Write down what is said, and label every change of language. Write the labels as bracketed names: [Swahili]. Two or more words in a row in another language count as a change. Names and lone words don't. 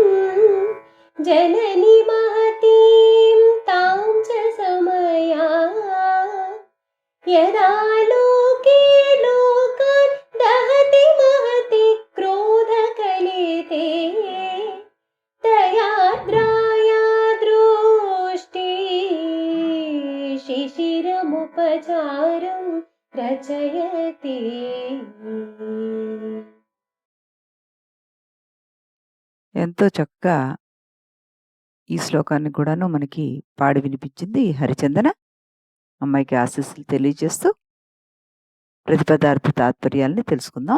[Sanskrit] जननि महतीं तां च समया यदा लोके लोकान् दहति महति क्रोधकलिते दयाद्राया दृष्टि शिशिरमुपचारं रचयति। [Telugu] ఎంతో చక్కగా ఈ శ్లోకాన్ని కూడాను మనకి పాడి వినిపించింది హరిచందన. అమ్మాయికి ఆశీస్సులు తెలియజేస్తూ ప్రతిపదార్థ తాత్పర్యాల్ని తెలుసుకుందాం.